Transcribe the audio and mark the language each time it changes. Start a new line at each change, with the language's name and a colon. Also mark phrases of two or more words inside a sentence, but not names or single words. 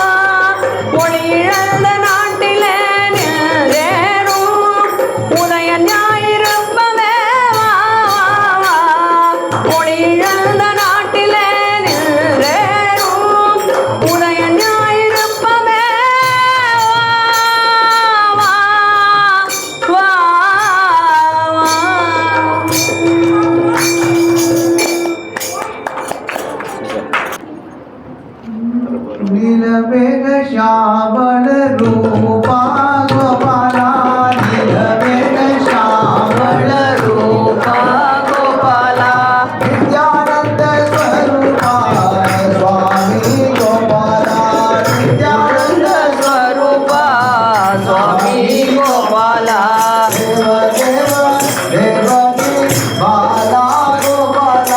Tamil: ஒளி இழந்த நாட்டிலே நின்றேனும் உதய ஞாயிறுப்பவே வா வா வா. ஒளி இழந்த நாட்டிலே நின்றேனும் உதய ஞாயிறுப்பவே வா வா வா.
Sanskrit: नीलमेघ श्यामल रूपा गोपाला. नीलमेघ श्यामल रूपा गोपाला, नित्यानंद स्वरूपा स्वामी गोपाला. नित्यानंद स्वरूपा स्वामी गोपाला. देव देव देवकी बाला गोपाला.